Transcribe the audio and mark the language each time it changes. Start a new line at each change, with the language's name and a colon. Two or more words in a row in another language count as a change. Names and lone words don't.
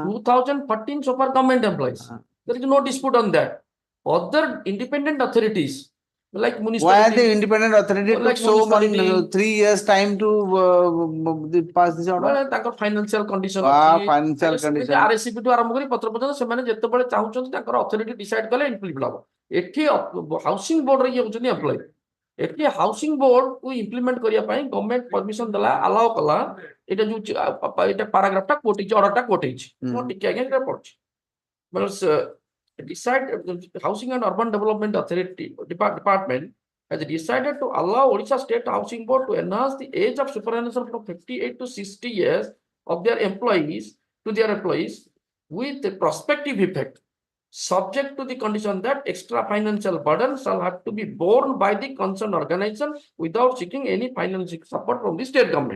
English: 2014 so far government employees. There is no dispute on that. Other independent authorities like Why municipality. the independent authority Like took so many municipality. 3 years time to pass this order? well, ତାଙ୍କର financial condition Financial condition.
Odia: RSCB ଠୁ ଆରମ୍ଭ କରି ପତ୍ର ପର୍ଯ୍ୟନ୍ତ ସେମାନେ ଯେତେବେଳେ ଚାହୁଁଛନ୍ତି ତାଙ୍କର
English: authority decide
Odia: କଲେ ଇମ୍ପ୍ଲିମେଣ୍ଟ ହବ। ଏଠି ହାଉସିଂ ବୋର୍ଡରେ ଇଏ ହଉଛନ୍ତି ଏମ୍ପ୍ଲୟି। ଏଠି ହାଉସିଂ ବୋର୍ଡ କୁ ଇମ୍ପ୍ଲିମେଣ୍ଟ କରିବା ପାଇଁ
English: government permission
Odia: ଦେଲା ଆଲାଉ କଲା। ଏଇଟା ଯୋଉ ଏଇଟା ପାରାଗ୍ରାଫଟା କୋଟ ହେଇଛି ଅର୍ଡରଟା କୋଟ ହେଇଛି। ମୁଁ ଟିକେ ଆଜ୍ଞା ଏଟା ପଢୁଛି।
English: Decide Housing and Urban Development Authority Department has decided to allow Odisha State Housing Board to enhance the age of superannuation from 58 to 60 years of their employees with a prospective effect, subject to the condition that extra financial burden shall have to be borne by the concerned organization without seeking any financial support from the state government.